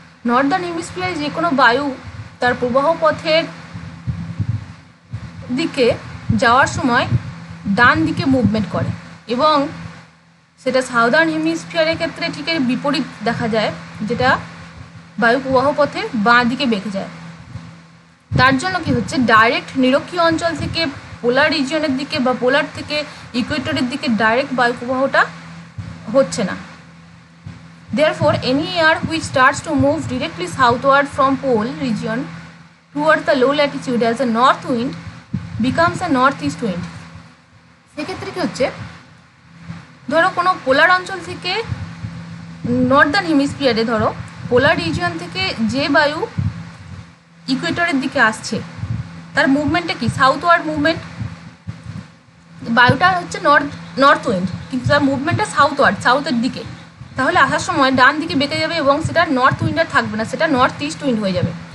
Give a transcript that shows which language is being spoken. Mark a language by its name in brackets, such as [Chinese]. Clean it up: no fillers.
[Bangla] Northern হেমিস্ফিয়ারে যে কোনো বায়ু তার প্রবাহ পথের দিকে যাওয়ার সময় ডান দিকে মুভমেন্ট করে, এবং সেটা সাউদার্ন হেমিস্ফিয়ারের ক্ষেত্রে ঠিক এর বিপরীত দেখা যায়, যেটা বায়ু প্রবাহ পথের বাঁ দিকে বেঁকে যায়। তার জন্য কি হচ্ছে, ডাইরেক্ট নিরক্ষীয় অঞ্চল থেকে পোলার রিজিয়নের দিকে বা পোলার থেকে ইকুয়েটরের দিকে ডাইরেক্ট বায়ু প্রবাহটা হচ্ছে না। [English] Therefore, any air which starts to move directly southward from pole region towards the low latitude as a north wind becomes a northeast wind. [Bangla] সেক্ষেত্রে কি হচ্ছে, ধরো কোনো পোলার অঞ্চল থেকে নর্দার্ন হেমিস্ফিয়ারে, ধরো পোলার রিজিয়ন থেকে যে বায়ু ইকুয়েটরের দিকে আসছে তার মুভমেন্টটা কি সাউথওয়ার্ড মুভমেন্ট, বায়ুটা হচ্ছে নর্থ উইন্ড কিন্তু তার মুভমেন্টটা সাউথওয়ার্ড, সাউথের দিকে, তাহলে আসার সময় ডান দিকে বেঁকে যাবে এবং সেটা নর্থ উইন্ড আর থাকবে না, সেটা নর্থ ইস্ট উইন্ড হয়ে যাবে।